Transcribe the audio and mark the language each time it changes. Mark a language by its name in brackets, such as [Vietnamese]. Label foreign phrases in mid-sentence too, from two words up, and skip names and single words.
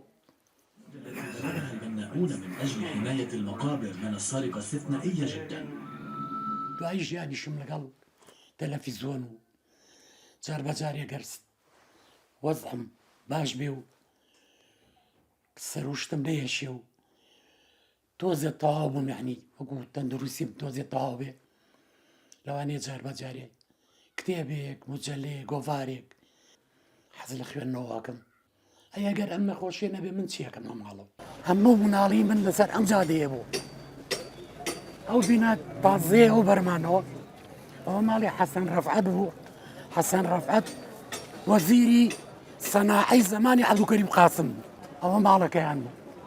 [Arabic] البناؤون من أجل حماية المقابر من السرقة استثنائية جدا. [Central Kurdish] دوای ژیانیشم لەگەڵ تەلەڤیزۆن و جار بەجارێ گەرست وەزعم باش بێ و سەروشتم نەیەشێ و تۆزێ تەواو بووم یعنی وەکو تەندروستیم تۆزێ تەواو بێ لەوانەیە جار بەجارێ کتێبێک مجەلەیەک گۆڤارێک حەز لە خوێندنەوەکەم ئەگەر ئەم نەخۆشیە نەبێ من چیەکەم لە ماڵەوە هەموو مناڵی من لەسەر ئەم جادەیە بوو ئەو بینە تازەیە ئەو بەرمانەوە ئەوە ماڵی حەسەن ڕەفعەت بوو حەسەن ڕەفعەت وەزیری سەناعەی زەمانی عەبدولکەریم قاسم ئەوە ماڵەکەیان بوو